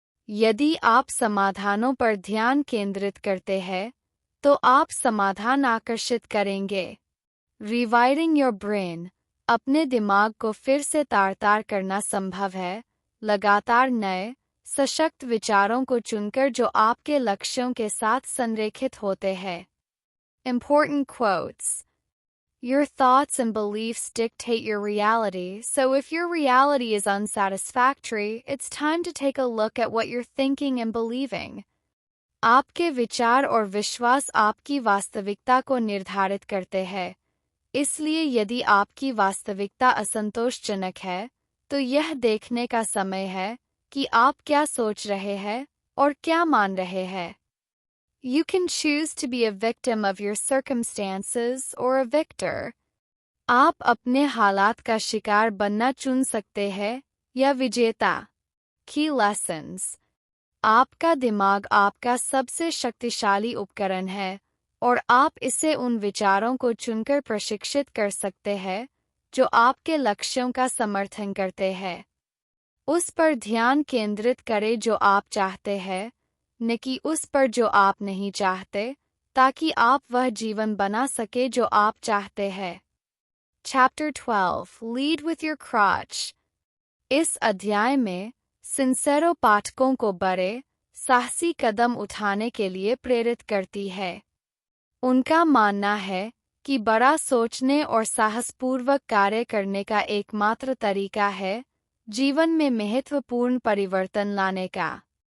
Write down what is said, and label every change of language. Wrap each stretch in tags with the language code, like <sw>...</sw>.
<hi>यदि आप समाधानों पर ध्यान केंद्रित करते हैं, तो आप समाधान आकर्षित करेंगे।</hi> <en>Rewiring your brain.</en> <hi>अपने दिमाग को फिर से तार-तार करना संभव है, लगातार नए, सशक्त विचारों को चुनकर जो आपके लक्ष्यों के साथ संरेखित होते हैं।</hi> <en>Important quotes. Your thoughts and beliefs dictate your reality, so if your reality is unsatisfactory, it's time to take a look at what you're thinking and believing.</en> <hi>आपके विचार और विश्वास आपकी वास्तविकता को निर्धारित करते हैं। इसलिए यदि आपकी वास्तविकता असंतोषजनक है, तो यह देखने का समय है कि आप क्या सोच रहे हैं और क्या मान रहे हैं।</hi> <en>You can choose to be a victim of your circumstances or a victor.</en> <hi>आप अपने हालात का शिकार बनना चुन सकते हैं या विजेता।</hi> <en>Key lessons.</en> <hi>आपका दिमाग आपका सबसे शक्तिशाली उपकरण है और आप इसे उन विचारों को चुनकर प्रशिक्षित कर सकते हैं जो आपके लक्ष्यों का समर्थन करते हैं। उस पर ध्यान केंद्रित करें जो आप चाहते हैं, न कि उस पर जो आप नहीं चाहते, ताकि आप वह जीवन बना सके जो आप चाहते हैं।</hi> <en>Chapter 12 Lead with your crotch।</en> <hi>इस अध्याय में सिंसेरो पाठकों को बड़े, साहसी कदम उठाने के लिए प्रेरित करती है। उनका मानना है कि बड़ा सोचने और साहसपूर्वक कार्य करने का एकमात्र तरीका है जीवन में महत्वपूर्ण परिवर्तन लाने का।</hi>